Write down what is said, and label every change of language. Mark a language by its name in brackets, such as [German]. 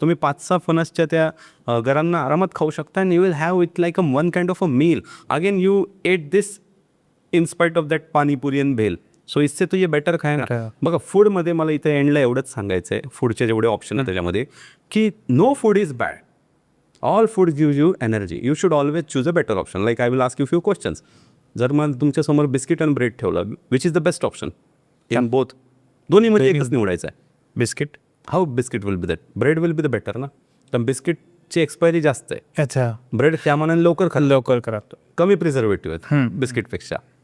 [Marathi] तुम्ही 5-6 फणसच्या त्या घरांना आरामात खाऊ शकता आणि [English] You will have it like a one kind of a meal. Again you ate this in spite of that panipuri and bhel. [Hindi] सो इससे तो ये बेटर [Marathi] खायला. बघा फूडमध्ये मला इथे एंडला एवढंच सांगायचं आहे, फूडचे जेवढे ऑप्शन आहे त्याच्यामध्ये, की [English] No food is bad. All food gives you energy. You should always choose a better option. Like I will ask you few questions. [Marathi] जर मला तुमच्यासमोर बिस्किट आणि ब्रेड ठेवलं, [English] Which is the best option in both? [Marathi] दोन्हीमध्ये एकच निवडायचं आहे. Biscuit. [English] How biscuit will be that, bread will be the better ना. [Marathi] तर बिस्किटची एक्सपायरी जास्त आहे, अच्छा. ब्रेड त्या मानाने लवकर करा. कमी प्रिझर्वेटिव्ह आहेत बिस्किटपेक्षा.